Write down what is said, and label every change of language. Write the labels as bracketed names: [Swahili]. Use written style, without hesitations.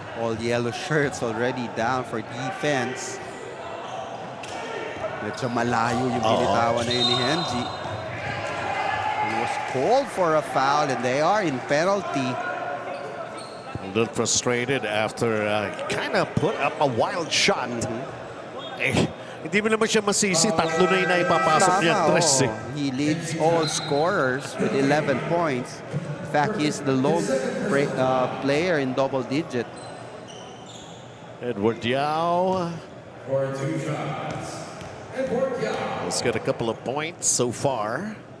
[English] All yellow shirts already down for defense. [Filipino] Medyo malayo yung binitawan na yun ni Henji. [English] He was called for a foul and they are in penalty. A little frustrated after kind of put up a wild shot. [Filipino] Eh, hindi mo naman siya masisi. Tatlo na yung naipapasok niya. [English] He leads all scorers with 11 points. In fact, he's the lone player in double digit. Edward Yao. For 2 shots. He's got a couple of points so far.